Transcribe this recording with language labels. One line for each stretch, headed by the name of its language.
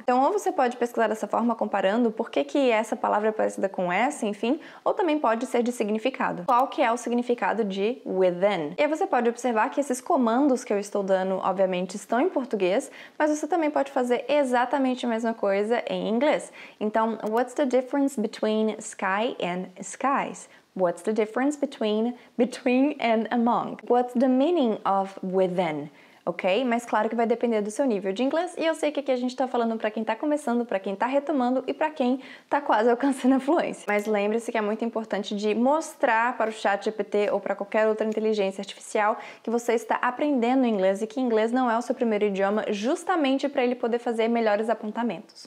Portuguese: Então, ou você pode pesquisar dessa forma, comparando por que essa palavra é parecida com essa, enfim, ou também pode ser de significado. Qual que é o significado de within? E aí você pode observar que esses comandos que eu estou dando, obviamente, estão em português, mas você também pode fazer exatamente a mesma coisa em inglês.
English: Então, what's the difference between sky and skies? What's the difference between and among? What's the meaning of within? Ok?
Portuguese: Mas claro que vai depender do seu nível de inglês e eu sei que aqui a gente tá falando para quem tá começando, para quem tá retomando e para quem tá quase alcançando a fluência. Mas lembre-se que é muito importante de mostrar para o ChatGPT ou para qualquer outra inteligência artificial que você está aprendendo inglês e que inglês não é o seu primeiro idioma, justamente para ele poder fazer melhores apontamentos.